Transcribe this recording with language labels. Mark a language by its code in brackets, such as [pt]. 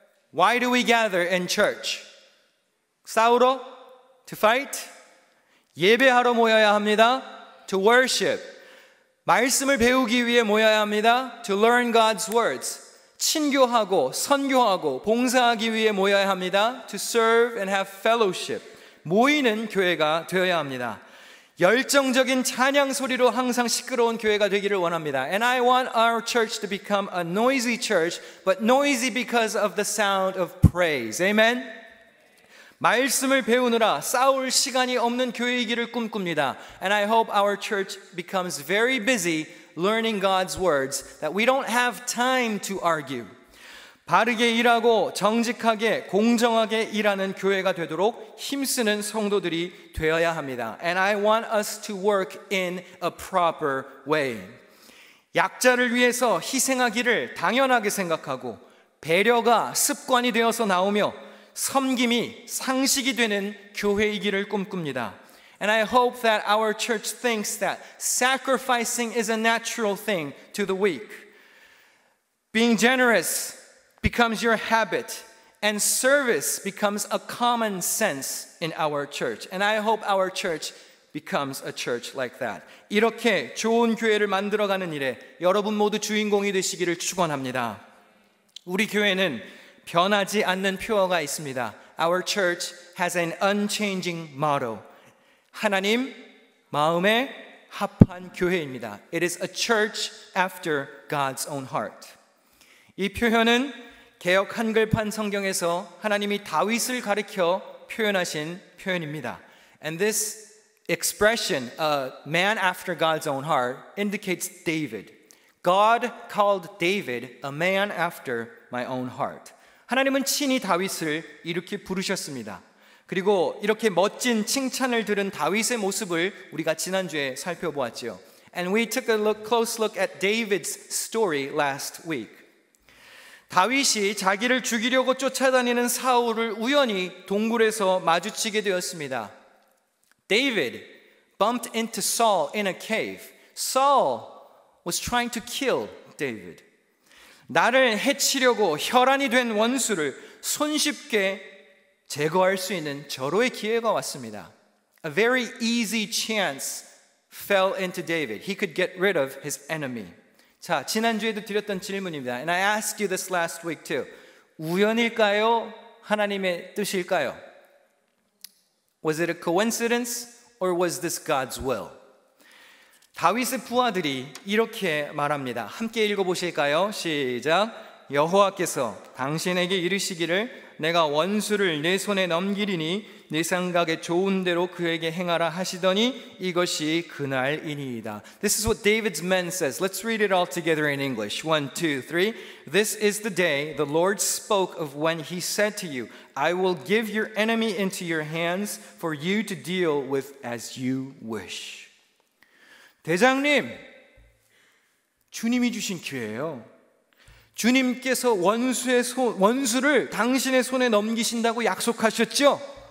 [en] Why do we gather in church? [ko] 싸우러? [en] To fight? [ko] 예배하러 모여야 합니다. [en] To worship. [ko] 말씀을 배우기 위해 모여야 합니다. [en] To learn God's words. [ko] 친교하고 선교하고 봉사하기 위해 모여야 합니다. [en] To serve and have fellowship. [ko] 모이는 교회가 되어야 합니다. 열정적인 찬양 소리로 항상 시끄러운 교회가 되기를 원합니다. [en] And I want our church to become a noisy church, but noisy because of the sound of praise. Amen? [ko] 말씀을 배우느라 싸울 시간이 없는 교회이기를 꿈꿉니다. [en] And I hope our church becomes very busy learning God's words, that we don't have time to argue. [ko] 바르게 일하고 정직하게 공정하게 일하는 교회가 되도록 힘쓰는 성도들이 되어야 합니다. [en] And I want us to work in a proper way. [ko] 약자를 위해서 희생하기를 당연하게 생각하고 배려가 습관이 되어서 나오며 섬김이 상식이 되는 교회이기를 꿈꿉니다. [en] And I hope that our church thinks that sacrificing is a natural thing to the weak. Being generous becomes your habit, and service becomes a common sense in our church. And I hope our church becomes a church like that. [ko] 이렇게 좋은 교회를 만들어가는 일에 여러분 모두 주인공이 되시기를 축원합니다. 우리 교회는 변하지 않는 표어가 있습니다. [en] Our church has an unchanging motto. [ko] 하나님 마음에 합한 교회입니다. [en] It is a church after God's own heart. [ko] 이 표현은 개역 한글판 성경에서 하나님이 다윗을 가리켜 표현하신 표현입니다. [en] And this expression, a man after God's own heart, indicates David. God called David a man after my own heart. [ko] 하나님은 친히 다윗을 이렇게 부르셨습니다. 그리고 이렇게 멋진 칭찬을 들은 다윗의 모습을 우리가 지난주에 살펴보았죠. [en] And we took a close look at David's story last week. [ko] 다윗이 자기를 죽이려고 쫓아다니는 사울을 우연히 동굴에서 마주치게 되었습니다. [en] David bumped into Saul in a cave. Saul was trying to kill David. [ko] 나를 해치려고 혈안이 된 원수를 손쉽게 제거할 수 있는 절호의 기회가 왔습니다. [en] A very easy chance fell into David. He could get rid of his enemy. [ko] 자, 지난주에도 드렸던 질문입니다. [en] And I asked you this last week too. [ko] 우연일까요? 하나님의 뜻일까요? [en] Was it a coincidence or was this God's will? [ko] 다윗의 부하들이 이렇게 말합니다. 함께 읽어보실까요? 시작. 여호와께서 당신에게 이르시기를 내가 원수를 내 손에 넘기리니 내 생각에 좋은 대로 그에게 행하라 하시더니 이것이 그날이니이다. [en] This is what David's men says. Let's read it all together in English. 1, 2, 3. This is the day the Lord spoke of when he said to you, I will give your enemy into your hands for you to deal with as you wish. [ko] 대장님, 주님이 주신 기회예요. 주님께서 원수를 당신의 손에 넘기신다고 약속하셨죠?